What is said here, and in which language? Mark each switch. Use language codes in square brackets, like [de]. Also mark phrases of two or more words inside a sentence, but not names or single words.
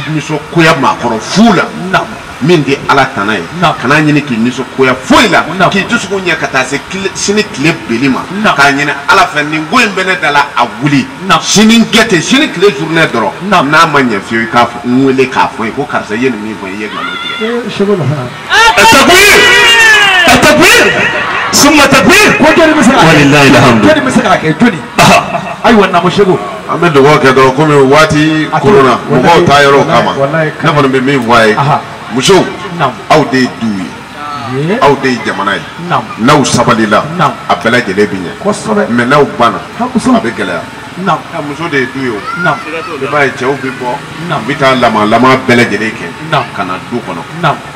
[bm] nisɔngoya maakɔrɔ fu la min tɛ ala tana ye kana ɲini k'i nisɔngoya foyi la k'i dusukun ɲɛ ka taa se sini tile beli ma k'a ɲini ala fɛ nin ko in bɛ ne da la a wuli sini gɛte sini tile journée dɔrɔn n'a ma ɲɛ fiyewu i k'a fɔ n wele k'a fɔ n ye ko karisa i ye nin min fɔ i ye nkalon tigɛ. [ar] ثم تكبير ولله الحمد [bm] ayiwa namusego an bɛ dugawu kɛ dɔrɔn komi waati korona mɔgɔw ta yɔrɔ kama ne kɔni bɛ min fɔ a ye musow aw de ye du ye aw de ye jamana ye n'aw sabalila a bɛɛ lajɛlen bɛ ɲɛ mais n'aw banna a bɛ gɛlɛya muso de ye du ye o i b'a ye cɛw bɛ bɔ u bɛ taa lama bɛɛ lajɛlen kɛ ka na du kɔnɔ